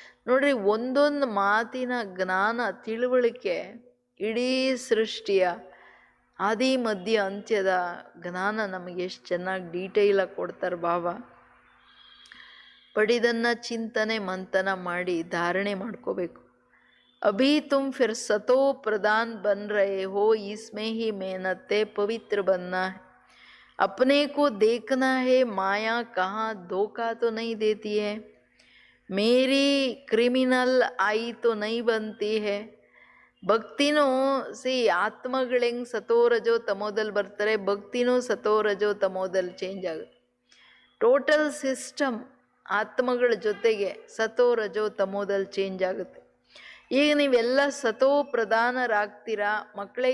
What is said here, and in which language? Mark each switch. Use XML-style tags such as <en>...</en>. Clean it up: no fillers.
<kn>ನೋಡ್ರಿ, ಒಂದೊಂದು ಮಾತಿನ ಜ್ಞಾನ ತಿಳುವಳಿಕೆ ಇಡೀ ಸೃಷ್ಟಿಯ ಆದಿ ಮಧ್ಯ ಅಂತ್ಯದ ಜ್ಞಾನ ನಮಗೆ ಎಷ್ಟು ಚೆನ್ನಾಗಿ ಡೀಟೇಲಾಗಿ ಕೊಡ್ತಾರೆ ಬಾಬಾ. ಬಟ್ ಇದನ್ನು ಚಿಂತನೆ ಮಂಥನ ಮಾಡಿ ಧಾರಣೆ ಮಾಡ್ಕೋಬೇಕು.</kn> <hi>अभी तुम फिर सतो प्रधान बन रहे हो, इसमें ही मेहनत है, पवित्र बनना है, अपने को देखना है, माया कहाँ धोखा तो नहीं देती है, मेरी क्रिमिनल आई तो नहीं बनती है.</hi> <kn>ಭಕ್ತಿನೂ ಆತ್ಮಗಳು ಹೆಂಗೆ ಸತೋ ರಜೋ ತಮೋದಲ್ಲಿ ಬರ್ತಾರೆ, ಭಕ್ತಿನೂ ಸತೋ ರಜೋ ತಮೋದಲ್ಲಿ ಚೇಂಜ್ ಆಗುತ್ತೆ. ಟೋಟಲ್ ಸಿಸ್ಟಮ್ ಆತ್ಮಗಳ ಜೊತೆಗೆ ಸತೋ ರಜೋ ತಮೋದಲ್ಲಿ ಚೇಂಜ್ ಆಗುತ್ತೆ. ಈಗ ನೀವೆಲ್ಲ ಸತೋ ಪ್ರಧಾನರಾಗ್ತೀರಾ ಮಕ್ಕಳೇ.</kn>